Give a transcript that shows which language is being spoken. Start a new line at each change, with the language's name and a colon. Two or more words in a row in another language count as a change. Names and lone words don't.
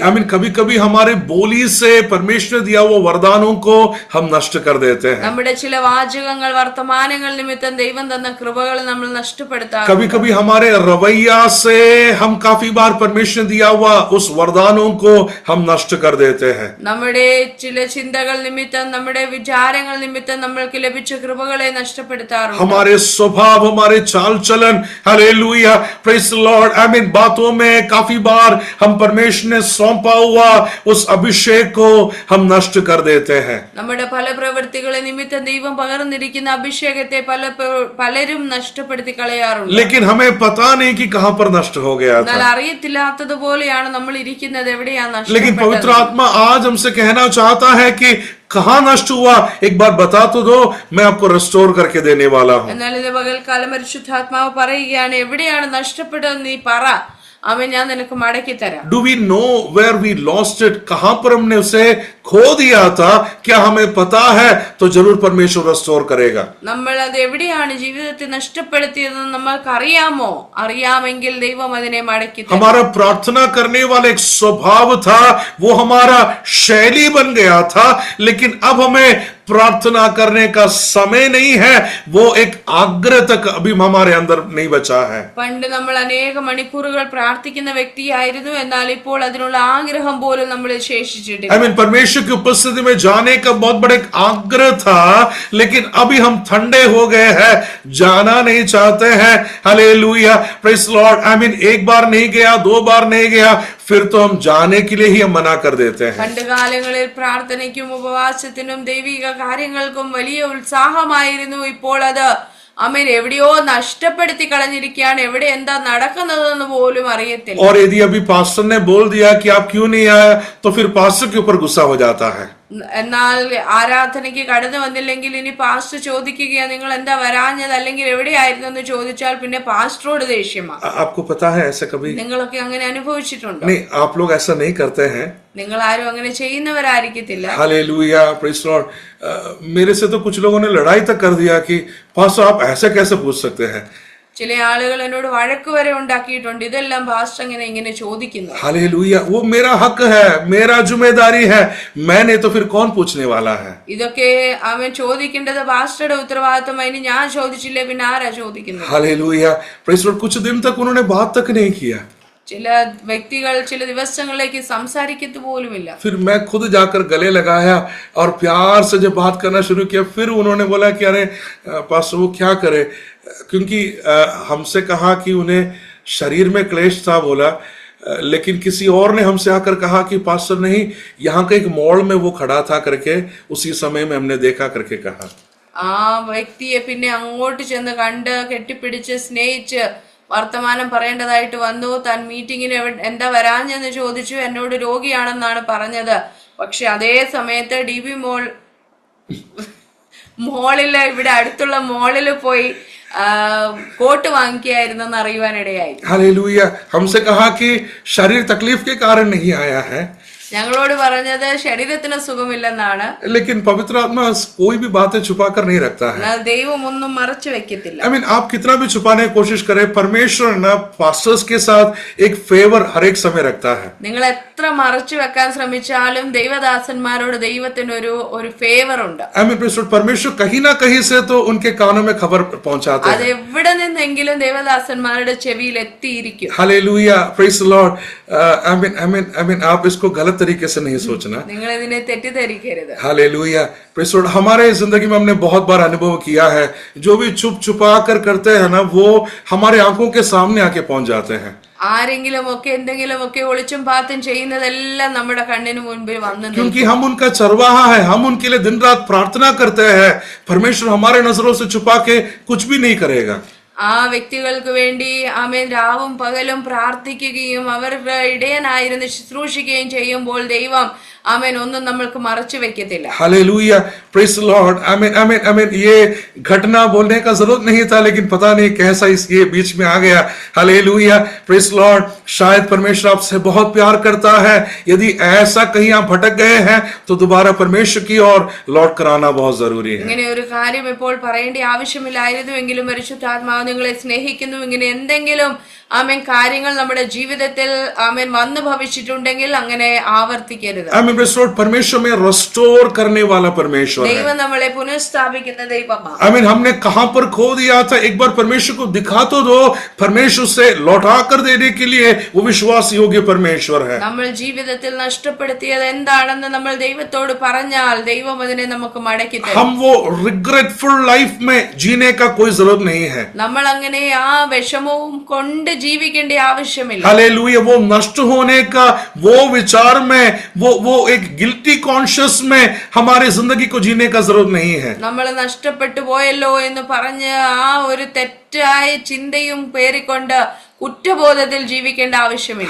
English: I mean,
Hindi: कभी कभी हमारे बोली से परमेश्वर दिया वो वरदानों को हम नष्ट कर देते हैं.
Malayalam: നമ്മുടെ ചില വാചകങ്ങൾ വർത്തമാനങ്ങൾ നിമിത്തം ദൈവം തന്ന കൃപകൾ നമ്മൾ നഷ്ടപ്പെടുത്താം.
Hindi: कभी कभी हमारे रवैया से हम काफी बार परमेश्वर ने दिया हुआ उस वरदानों को हम नष्ट कर देते हैं.
Malayalam: നമ്മുടെ ചില ചിന്തകൾ നിമിത്തം നമ്മുടെ വിചാരങ്ങൾ നിമിത്തം നമ്മൾക്ക് ലഭിച്ച കൃപകളെ നഷ്ടപ്പെടുത്താറുണ്ട്.
Hindi: हमारे स्वभाव, हमारे चाल चलन, हालेलुया,
English: praise the Lord, I mean,
Hindi: बातों में काफी बार हम परमेश्वर ने सौंपा हुआ उस अभिषेक को हम नष्ट कर देते हैं.
Malayalam: നമ്മുടെ പല പ്രവൃത്തികളെ നിമിത്തം ദൈവം പകർന്നിരിക്കുന്ന അഭിഷേകത്തെ പലരും നഷ്ടപ്പെടുത്തി കളയാറുണ്ട്.
Hindi: लेकिन हमें पता नहीं कि कहां पर नष्ट हो गया
Malayalam: എന്നാൽ
Hindi: था.
Malayalam: അറിയത്തില്ലാത്തതുപോലെയാണ് നമ്മൾ ഇരിക്കുന്നത്, എവിടെയാ
Hindi: लेकिन पवित्र
Malayalam: നഷ്ടപ്പെട്ടത്.
Hindi: आत्मा आज हमसे कहना चाहता है कि कहां नष्ट हुआ, एक बार बता तो दो, मैं आपको रिस्टोर करके देने वाला हूं.
Malayalam: എന്നാൽ ഇത് പകൽക്കാലം പരിശുദ്ധാത്മാവ് പറയുകയാണ്, എവിടെയാണ് നഷ്ടപ്പെട്ടത് നീ പറ, അവൻ ഞാൻ നിനക്ക് മടക്കി തരാം.
English: Do we know where we lost it?
Hindi: कहां पर हमने उसे खो दिया था? क्या हमें पता है? तो जरूर परमेश्वर रिस्टोर करेगा.
Malayalam: നമ്മൾ അത് എവിടെയാണ് ജീവിതത്തിൽ നഷ്ടപ്പെടുത്തിയതെന്ന് നമ്മൾക്ക് അറിയാമോ? അറിയാമെങ്കിൽ ദൈവം അതിനെ മടക്കി തരും.
Hindi: हमारा प्रार्थना करने वाला एक स्वभाव था, वो हमारा शैली बन गया था, लेकिन अब हमें प्रार्थना करने का समय नहीं है. वो एक आग्रह तक अभी हमारे अंदर नहीं बचा है.
Malayalam: പണ്ട് നമ്മൾ അനേക മണിക്കൂറുകൾ പ്രാർത്ഥിക്കുന്ന വ്യക്തിയായിരുന്നു, എന്നാൽ ഇപ്പോൾ അതിനുള്ള ആഗ്രഹം പോലും നമ്മളിൽ ശേഷിച്ചിട്ടില്ല.
English: I mean,
Hindi: परमेश्वर की उपस्थिति में जाने का बहुत बड़ा एक आग्रह था, लेकिन अभी हम ठंडे हो गए हैं, जाना नहीं चाहते हैं. हालेलुया,
English: praise the Lord. I mean,
Hindi: एक बार नहीं गया, दो बार नहीं गया, फिर तो हम जाने के लिए ही हम मना कर देते हैं.
Malayalam: പണ്ട് കാലങ്ങളിൽ പ്രാർത്ഥനയ്ക്കും ഉപവാസത്തിനും ദൈവിക കാര്യങ്ങൾക്കും വലിയ ഉത്സാഹമായിരുന്നു. ഇപ്പോൾ അത് അമേൻ എവിടെയോ നഷ്ടപ്പെടുത്തി കളഞ്ഞിരിക്കുകയാണ്. എവിടെ എന്താ നടക്കുന്നതെന്ന് പോലും അറിയത്തില്ല.
Hindi: और यदि अभी पास्टर ने बोल दिया कि आप क्यों नहीं आए, तो फिर पास्टर के ऊपर गुस्सा हो जाता है.
Malayalam: എന്നാൽ ആരാധനയ്ക്ക് കടന്നു വന്നില്ലെങ്കിൽ ഇനി പാസ്റ്റർ ചോദിക്കുകയാ, നിങ്ങൾ എന്താ വരാഞ്ഞത്, അല്ലെങ്കിൽ എവിടെയായിരുന്നു എന്ന് ചോദിച്ചാൽ പിന്നെ പാസ്റ്ററോട് ദേഷ്യമാണ്.
Hindi: आपको पता है ऐसा कभी?
Malayalam: നിങ്ങളൊക്കെ അങ്ങനെ അനുഭവിച്ചിട്ടുണ്ടോ?
Hindi: नहीं, आप लोग ऐसा नहीं करते हैं.
Malayalam: നിങ്ങൾ ആരും അങ്ങനെ ചെയ്യുന്നവരായിരിക്കത്തില്ല.
English: hallelujah, praise Lord.
Hindi: मेरे से तो कुछ लोगों ने लड़ाई तक कर दिया कि पास्टर आप ऐसे कैसे पूछ सकते हैं.
Malayalam: ചില ആളുകൾ എന്നോട് വഴക്ക് വരെ ഉണ്ടാക്കിയിട്ടുണ്ട്, ഇതെല്ലാം പാസ്റ്റർ ഇങ്ങനെ ചോദിക്കുന്നു.
Hindi: हालेलुया, वो मेरा हक है, मेरा जिम्मेदारी है, मैंने तो फिर कौन पूछने वाला है.
Malayalam: ഇതൊക്കെ അവൻ ചോദിക്കേണ്ടത് പാസ്റ്ററുടെ ഉത്തരവാദിത്വം, അതിന് ഞാൻ ചോദിച്ചില്ലേ പിന്നെ ആരാ ചോദിക്കുന്നത്?
English: hallelujah, praise Lord.
Hindi: कुछ दिन तक उन्होंने बात तक नहीं किया.
Malayalam: ചില വ്യക്തികൾ ചില ദിവസങ്ങളിലേക്ക് സംസാരിക്കത്തു പോലുമില്ല.
Hindi: फिर मैं खुद जाकर गले लगाया और प्यार से जब बात करना शुरू किया, फिर उन्होंने बोला कि अरे पास्टर वो क्या करे, क्योंकि हमसे कहा कि उन्हें शरीर में क्लेश था, बोला, लेकिन किसी और ने हमसे आकर कहा कि पास्टर नहीं, यहाँ के एक मोड़ में वो खड़ा था करके, उसी समय में हमने देखा करके कहा.
Malayalam: ആ വ്യക്തിയെ പിന്നെ അങ്ങോട്ട് ചെന്ന് കണ്ട് കെട്ടിപ്പിടിച്ച് സ്നേഹിച്ച് വർത്തമാനം പറയേണ്ടതായിട്ട് വന്നു. താൻ മീറ്റിങ്ങിന് എന്താ വരാഞ്ഞെന്ന് ചോദിച്ചു. എന്നോട് രോഗിയാണെന്നാണ് പറഞ്ഞത്. പക്ഷെ അതേ സമയത്ത് DB മോളില് ഇവിടെ അടുത്തുള്ള മോളില് പോയി കോട്ട് വാങ്ങിക്കായിരുന്നെന്ന് അറിയുവാനിടയായി.
Hindi: हालेलुया, हमसे कहा कि शरीर तकलीफ के कारण नहीं आया है,
Malayalam: ഞങ്ങളോട് പറഞ്ഞത് ശരീരത്തിന് സുഖമില്ലെന്നാണ്.
Hindi: लेकिन पवित्र आत्मा कोई भी बातें छुपा कर नहीं रखता है.
Malayalam: എന്നാൽ ദൈവം ഒന്നും മറച്ചു വെക്കത്തില്ല.
English: I mean,
Hindi: आप कितना भी छुपाने की कोशिश करें, परमेश्वर ना पास्टर्स के साथ एक फेवर हर एक समय रखता है.
Malayalam: നിങ്ങൾ എത്ര മറച്ചു വെക്കാൻ ശ്രമിച്ചാലും ദൈവദാസന്മാരോട് ദൈവത്തിന് ഒരു ഫേവർ ഉണ്ട്.
English: I mean,
Hindi: परमेश्वर कहीं ना कहीं से तो उनके कानों में खबर पहुंचाते
Malayalam: അത്
Hindi: हैं.
Malayalam: എവിടെ നിന്നെങ്കിലും ദൈവദാസന്മാരുടെ ചെവിയിൽ എത്തിയിരിക്കും.
Hindi: हालेलुया,
English: praise the Lord. I mean,
Hindi: आप इसको गलत तरीके से नहीं सोचना।
Malayalam: നിങ്ങൾ ഇതിനെ തെറ്റിദ്ധരിക്കരുത്.
Hindi: हालेलुया,
English: praise the Lord.
Hindi: हमारे जिंदगी में हमने बहुत बार अनुभव किया है, जो भी छुप छुपा कर करते हैं ना, वो हमारे आंखों के सामने आके पहुंच जाते हैं।
Malayalam: ആരെങ്കിലും ഒക്കെ എന്തെങ്കിലും ഒക്കെ ഒളിച്ചും പാത്തും ചെയ്യുന്നതെല്ലാം നമ്മുടെ കണ്ണിന് മുൻപിൽ വന്നു നിൽക്കും.
Hindi: क्योंकि हम उनका चरवाहा है, हम उनके लिए दिन रात प्रार्थना करते हैं। परमेश्वर हमारे नजरों से छुपा के कुछ भी नहीं करेगा।
Malayalam: ആ വ്യക്തികൾക്ക് വേണ്ടി ആമേൻ രാവും പകലും പ്രാർത്ഥിക്കുകയും അവരുടെ ഇടയനായിരുന്ന് ശുശ്രൂഷിക്കുകയും ചെയ്യുമ്പോൾ ദൈവം ആമേൻ ഒന്നും നമ്മൾക്ക് മറച്ചു വെക്കത്തില്ല.
English: hallelujah, praise the Lord.
Hindi: आमीन आमीन आमीन। ये घटना बोलने का जरूरत नहीं था, लेकिन पता नहीं कैसा ये बीच में आ गया। हालेलुया,
English: praise the Lord.
Hindi: शायद परमेश्वर आपसे बहुत प्यार करता है। यदि ऐसा कहीं आप भटक गए हैं तो दोबारा परमेश्वर की ओर लौट कर आना बहुत जरूरी है।
Malayalam: ഇങ്ങനെ ഒരു കാര്യം ഇപ്പോൾ പറയേണ്ട ആവശ്യമില്ലായിരുന്നുവെങ്കിലും പരിശുദ്ധാത്മാവ് നിങ്ങളെ സ്നേഹിക്കുന്നു. ഇങ്ങനെ എന്തെങ്കിലും ആമേൻ കാര്യങ്ങൾ നമ്മുടെ ജീവിതത്തിൽ ആമേൻ വന്നു ഭവിച്ചിട്ടുണ്ടെങ്കിൽ അങ്ങനെ ആവർത്തിക്കരുത്.
English: amen, praise the Lord.
Hindi: परमेश्वर में रिस्टोर करने वाला परमेश्वर है।
Malayalam: ദൈവം നമ്മളെ പുനഃസ്ഥാപിക്കുന്ന ദൈവമാണ്.
Hindi: आमीन, हमने कहां पर खो दिया था, एक बार परमेश्वर को दिखा तो दो। परमेश्वर से लौटा कर देने के लिए वो विश्वास योग्य परमेश्वर है।
Malayalam: നമ്മൾ ജീവിതത്തിൽ നഷ്ടപ്പെടുത്തിയത് എന്താണെന്ന് നമ്മൾ ദൈവത്തോട് പറഞ്ഞാൽ ദൈവം അതിനെ നമുക്ക് മടക്കി തരും.
Hindi: हम वो
English: regretful life
Hindi: में जीने का कोई जरूरत नहीं है।
Malayalam: നമ്മൾ അങ്ങനെ ആ വിഷമവും കൊണ്ട് ജീവിക്കേണ്ട ആവശ്യമില്ല.
Hindi: हालेलुया, वो नष्ट होने का वो विचार में, वो एक
English: guilty conscious
Hindi: में हमारे जिंदगी को जीने का जरूरत नहीं है।
Malayalam: നമ്മൾ നഷ്ടപ്പെട്ടു പോയല്ലോ എന്ന് പറഞ്ഞ് ആ ഒരു തെറ്റായ ചിന്തയും പേറിക്കൊണ്ട് കുറ്റബോധത്തിൽ ജീവിക്കേണ്ട ആവശ്യമില്ല.